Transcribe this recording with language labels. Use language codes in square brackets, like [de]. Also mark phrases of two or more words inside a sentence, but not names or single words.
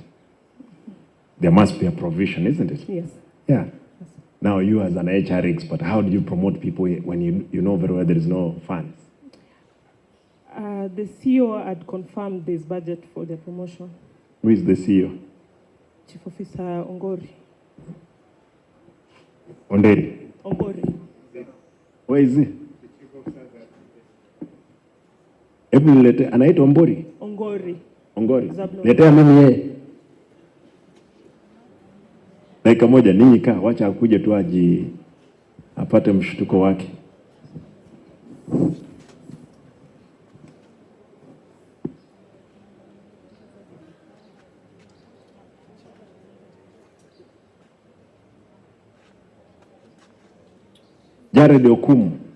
[en] There must be a provision, isn't it? Yes. Yeah. Now you as an HR expert, how do you promote people when you know very well there is no funds? The CEO had confirmed this budget for their promotion. Who is the CEO? Chief Officer Ongori. Onderi. Ongori. Where is he? [sw] Hebu nilete, anaitwa Ombori? Ongori. Ongori. Zablon. Letea mimi yeye. Dakika moja ninyi kaa, wacha akuje tu apate mshtuko wake. Jared Okumu.